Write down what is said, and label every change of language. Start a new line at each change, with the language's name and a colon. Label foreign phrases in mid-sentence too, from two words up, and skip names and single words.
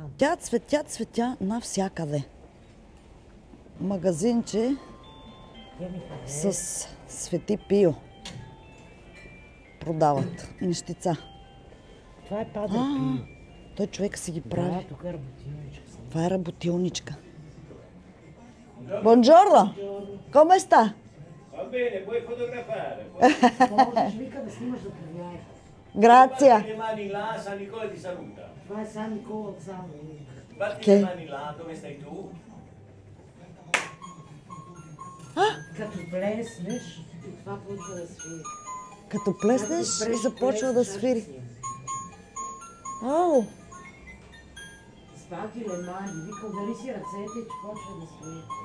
Bulgarian: Тя цветя навсякъде. Магазинче с Свети Пио. Продават нещица. Това е Падре Пио. Той човек си ги прави. Да, тук е работилничка. Това е работилничка.
Italian: Buongiorno! Come sta? Va bene, puoi fotografare.
Bulgarian: Можеш, вика, да снимаш да проверяеш. Грация!
Italian: Le mani là, San Nicola ti saluta.
Bulgarian: Това е Сан Никола от Сан.
Italian: Batti Che? le mani là, dove stai tu?
Bulgarian: Като плеснеш, и това почва да свири. Като плеснеш и започва да свири. Ау!
Italian: Batti le mani,
Bulgarian: вика, удали си ръцете, че почва да свири.